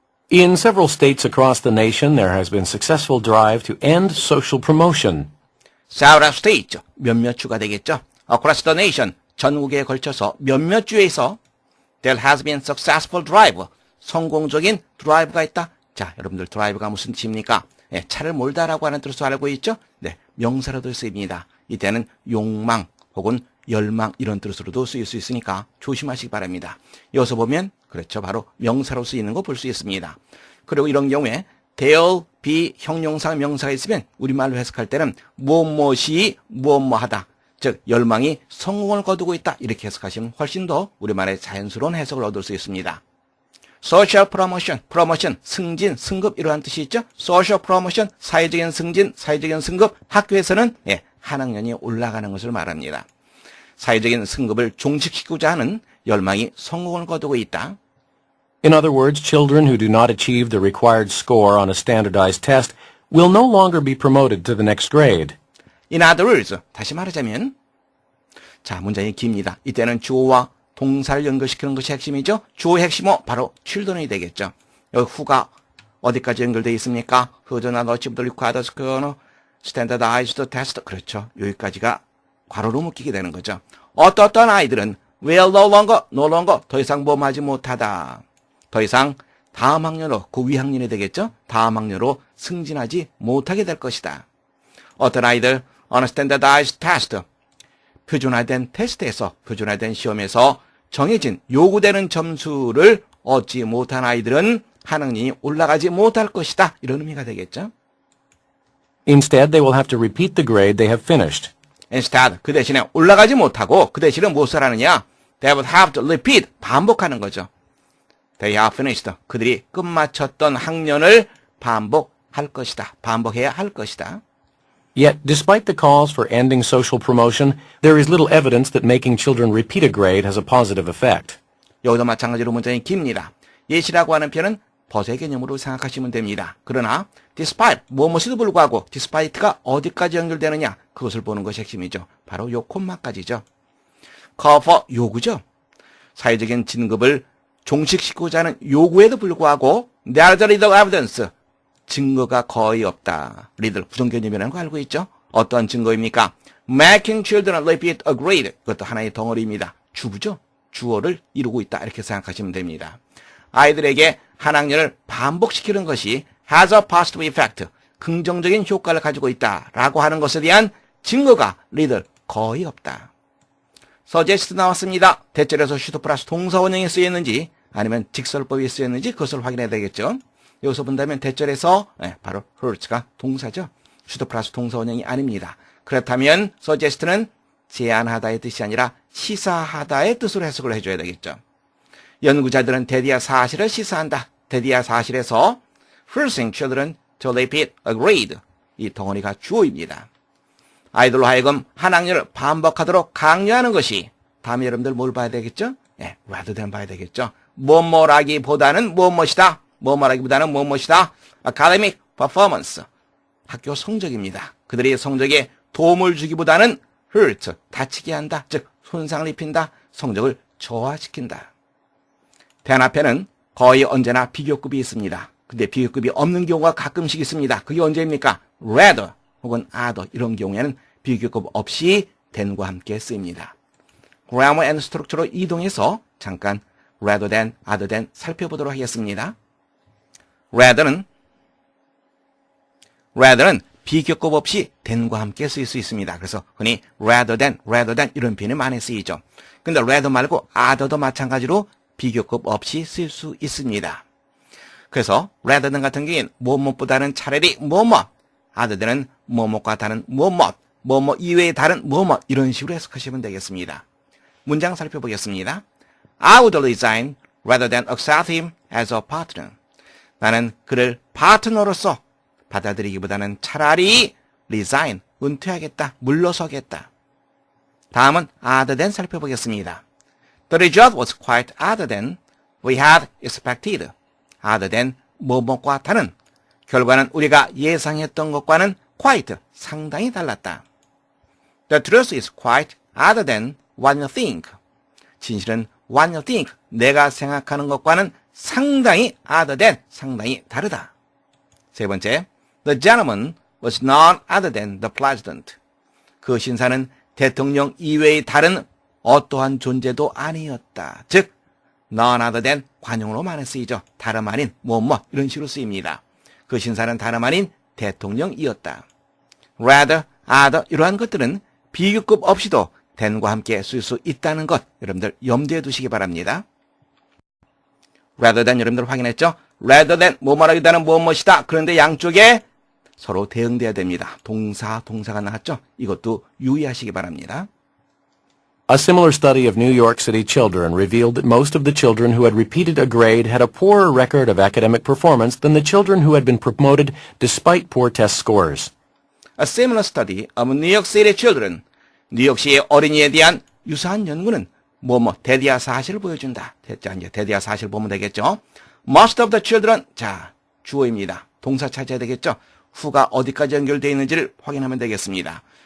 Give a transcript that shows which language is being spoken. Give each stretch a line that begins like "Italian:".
English: In several states across the nation, there has been successful drive to end social promotion. several states,
Korean: 몇몇 주가 되겠죠.
English: across the nation,
Korean: 전국에 걸쳐서 몇몇 주에서
English: there has been successful drive,
Korean: 성공적인 드라이브가 있다. 자, 여러분들 드라이브가 무슨 뜻입니까? 네, 차를 몰다라고 하는 뜻으로 알고 있죠? 네, 명사로도 쓰입니다. 이때는 욕망 혹은 열망 이런 뜻으로도 쓰일 수 있으니까 조심하시기 바랍니다. 여기서 보면 그렇죠. 바로 명사로 쓰이는 거 볼 수 있습니다. 그리고 이런 경우에 there be 형용사 명사가 있으면 우리말로 해석할 때는 무엇이 무엇하다. 즉 열망이 성공을 거두고 있다. 이렇게 해석하시면 훨씬 더 우리말의 자연스러운 해석을 얻을 수 있습니다.
English: social promotion, promotion,
Korean: 승진, 승급 이러한 뜻이 있죠.
English: social promotion,
Korean: 사회적인 승진, 사회적인 승급, 학교에서는 한 학년이 올라가는 것을 말합니다. 사회적인 승급을 종식시키고자 하는 열망이 성공을 거두고 있다.
English: In other words, children who do not achieve the required score on a standardized test will no longer be promoted to the next grade. In other words,
Korean: 다시 말하자면 자, 문장이 깁니다. 이때는 주어와 동사를 연결시키는 것이 핵심이죠. 주어의 핵심은 바로 children이 되겠죠. 여기 who가 어디까지 연결되어 있습니까?
English: Who do not achieve the required score on a standardized test.
Korean: 그렇죠. 여기까지가 괄호로 묶이게 되는 거죠. 어떤 아이들은
English: will no longer
Korean: 더 이상 뭐하지 못하다. 더 이상 다음 학년으로 그 위학년이 되겠죠. 다음 학년으로 승진하지 못하게 될 것이다. 어떤 아이들
English: on a standardized test
Korean: 표준화된 테스트에서 표준화된 시험에서 정해진 요구되는 점수를 얻지 못한 아이들은 한 학년이 올라가지 못할 것이다. 이런 의미가 되겠죠.
English: Instead, they will have to repeat the grade they have finished. Instead,
Korean: 그 대신에 올라가지 못하고 그 대신에 무엇을 하느냐?
English: They would have to repeat,
Korean: 반복하는 거죠.
English: They have finished.
Korean: 그들이 끝마쳤던 학년을 반복할 것이다. 반복해야 할 것이다.
English: Yet, despite the calls for ending social promotion, there is little evidence that making children repeat a grade has a positive effect.
Korean: 여기도 마찬가지로 문장이 깁니다. yet이라고 하는 표현은 벗의 개념으로 생각하시면 됩니다. 그러나 despite, 무엇에도 불구하고 despite가 어디까지 연결되느냐 그것을 보는 것이 핵심이죠. 바로 요 콤마까지죠. call for, 요구죠. 사회적인 진급을 종식시키고자 하는 요구에도 불구하고
English: there's little evidence,
Korean: 증거가 거의 없다. 리들 부정개념이라는 거 알고 있죠? 어떤 증거입니까?
English: Making children repeat a grade,
Korean: 그것도 하나의 덩어리입니다. 주부죠. 주어를 이루고 있다. 이렇게 생각하시면 됩니다. 아이들에게 한 학년을 반복시키는 것이
English: has a positive effect,
Korean: 긍정적인 효과를 가지고 있다라고 하는 것에 대한 증거가 리들 거의 없다. suggest 나왔습니다. 대절에서 should 플러스 동사 원형이 쓰였는지 아니면 직설법이 쓰였는지 그것을 확인해야 되겠죠. 여기서 본다면 대절에서 바로 hurt가 동사죠. should 플러스 동사 원형이 아닙니다. 그렇다면 suggest는 제안하다의 뜻이 아니라 시사하다의 뜻으로 해석을 해줘야 되겠죠. 연구자들은 대디아 사실을 시사한다. 대디아 사실에서
English: forcing children to repeat a grade,
Korean: 이 덩어리가 주어입니다. 아이들로 하여금 한 학년을 반복하도록 강요하는 것이 다음에 여러분들 뭘 봐야 되겠죠? rather than 봐야 되겠죠. 뭐뭐라기보다는 뭐뭐이다. 뭐뭐라기보다는 뭐뭐이다.
English: academic performance,
Korean: 학교 성적입니다. 그들의 성적에 도움을 주기보다는 hurt, 다치게 한다. 즉 손상을 입힌다. 성적을 저하시킨다. 대안 앞에는 거의 언제나 비교급이 있습니다. 근데 비교급이 없는 경우가 가끔씩 있습니다. 그게 언제입니까? rather 혹은 other 이런 경우에는 비교급 없이 than과 함께 쓰입니다.
English: grammar and structure
Korean: 로 이동해서 잠깐 rather than, other than 살펴보도록 하겠습니다. rather는 비교급 없이 than과 함께 쓰일 수 있습니다. 그래서 흔히 rather than 이런 표현이 많이 쓰이죠. 근데 rather 말고 other도 마찬가지로 비교급 없이 쓸 수 있습니다. 그래서 rather than 같은 경우에는 뭐뭐보다는 차라리 뭐뭐, other than은 뭐뭐과 다른 뭐뭐, 뭐뭐 이외의 다른 뭐뭐 이런 식으로 해석하시면 되겠습니다. 문장 살펴보겠습니다.
English: I would resign rather than accept him as a partner.
Korean: 나는 그를 파트너로서 받아들이기보다는 차라리 resign, 은퇴하겠다, 물러서겠다. 다음은 other than 살펴보겠습니다.
English: The result was quite other than we had expected.
Korean: other than 뭐뭐과 다른. 결과는 우리가 예상했던 것과는 quite, 상당히 달랐다.
English: The truth is quite other than what you think.
Korean: 진실은
English: what you think,
Korean: 내가 생각하는 것과는 상당히 other than, 상당히 다르다. 세 번째,
English: the gentleman was none other than the president.
Korean: 그 신사는 대통령 이외의 다른 어떠한 존재도 아니었다. 즉, none other than 관용으로 많이 쓰이죠. 다름 아닌 뭐뭐 이런 식으로 쓰입니다. 그 신사는 다름 아닌 대통령이었다. rather, other 이러한 것들은 비교급 없이도 than과 함께 쓸 수 있다는 것 여러분들 염두에 두시기 바랍니다. rather than 여러분들 확인했죠? rather than 뭐뭐라기보다는 뭐뭐이다. 그런데 양쪽에 서로 대응돼야 됩니다. 동사, 동사가 나왔죠? 이것도 유의하시기 바랍니다.
English: A similar study of New York City children revealed that most of the children who had repeated a grade had a poorer record of academic performance than the children who had been promoted despite poor test scores. A similar study of New York City children.
Korean: 뉴욕시의 어린이에 대한 유사한 연구는 대디아 사실을 보여준다. 자, 이제 대디아 사실 보면 되겠죠.
English: Most of the children.
Korean: 자, 주어입니다. 동사 찾아야 되겠죠. who가 어디까지 연결되어 있는지를 확인하면 되겠습니다.